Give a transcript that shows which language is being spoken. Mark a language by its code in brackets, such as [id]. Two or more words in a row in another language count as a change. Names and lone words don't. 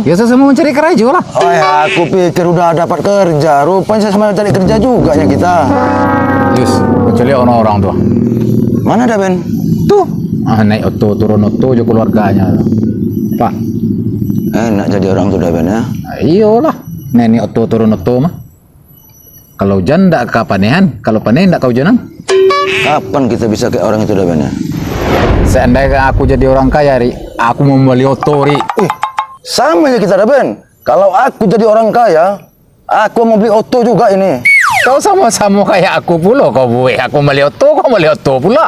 [id] Ya saya mau mencari kerja lah. Oh ya, aku pikir udah dapat kerja, rupanya saya sama cari kerja juga ya kita. Yus, kecuali orang-orang tuh. Mana Daben? Tuh, naik oto, turun oto aja keluarganya. Pak. Enak jadi orang tuh Daben ya. Iyalah, naik oto turun oto mah. Kalau hujan [min] ndak kapanehan, [id] kalau panen [min] ndak kehujanan. [id] Kapan kita bisa kayak orang itu Daben ya? Seandainya aku jadi orang kaya, Ri, aku mau beli oto, Ri. Sama ya kita Daben. Kalau aku jadi orang kaya, aku mau beli oto juga ini. Kau sama-sama kayak aku pula, kau buat aku beli oto, kau beli oto pula.